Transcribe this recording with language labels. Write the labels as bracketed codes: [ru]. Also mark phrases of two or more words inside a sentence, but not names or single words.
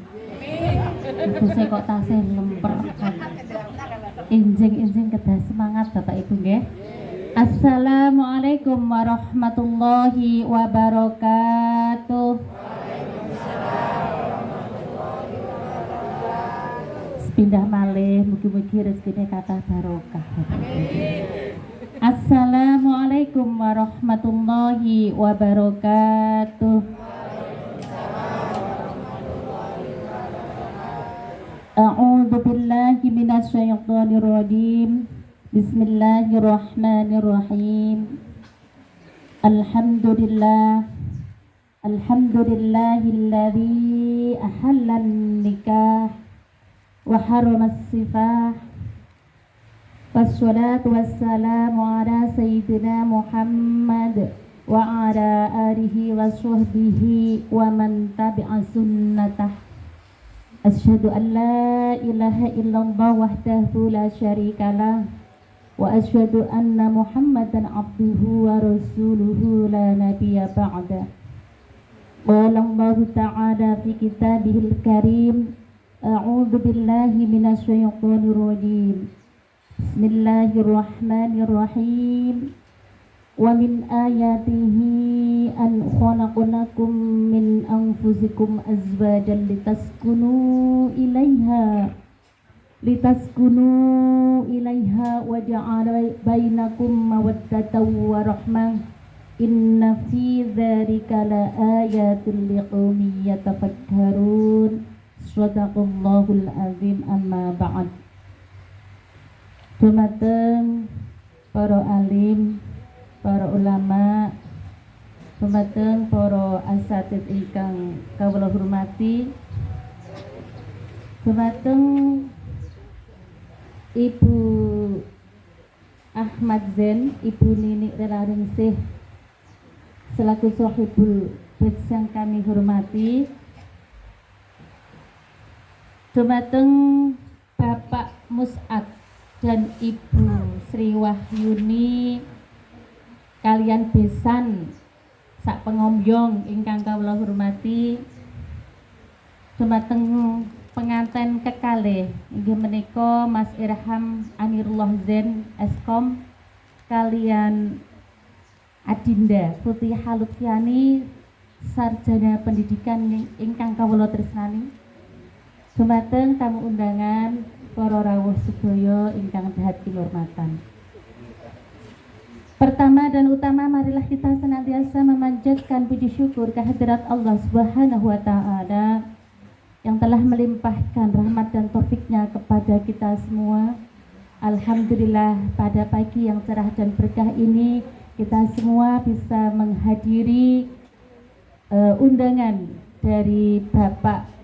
[jv] Tegese kok tasih lemper. Injing-injing kedah semangat Bapak Ibu nggih. [ar] السلام عليكم ورحمة الله وبركاته. [jv] Pindah malih mugi-mugi rezekine kathah barokah. [ar] السلام عليكم ورحمة الله وبركاته. أعوذ بالله من الشيطان الرجيم. بسم الله الرحمن الرحيم. الحمد لله الذي أحل النكاح وحرم السفاح. والصلاة والسلام على سيدنا محمد وعلى آله وصحبه ومن تبع سنته. أشهد أن لا إله إلا الله وحده لا شريك له وأشهد أن محمدا عبده ورسوله لا نبي بعد. قال الله تعالى في كتابه الكريم. أعوذ بالله من الشيطان الرجيم. بسم الله الرحمن الرحيم. ومن آياته أن خلق لكم من أنفسكم أزواجا لتسكنوا إليها وجعل بينكم مودة ورحمة. إن في ذلك لآيات لقوم يتفكرون. صدق الله العظيم. أما بعد. [jv] Dumateng para alim, para ulama, dumateng para asatidz ingkang kawula hormati, dumateng Ibu Ahmad Zen, Ibu Nini Relaringsih selaku [ar] صاحب البيت [id] yang kami hormati, [jv] dumateng Bapak Mus'ad dan Ibu Sri Wahyuni kalian besan sak pengombyong ingkang kawula hormati, dumateng penganten kekalih inggih menika Mas Irham Anirullah Zen Eskom kalian Adinda Putih Lutfiani sarjana pendidikan ingkang kawula tresnani, dumateng tamu undangan para rawuh sedaya ingkang dahat kinurmatan. [id] Pertama dan utama, marilah kita senantiasa memanjatkan puji syukur kehadirat [ar] الله سبحانه وتعالى [id] yang telah melimpahkan rahmat dan taufiknya kepada kita semua. Alhamdulillah, pada pagi yang cerah dan berkah ini kita semua bisa menghadiri undangan dari Bapak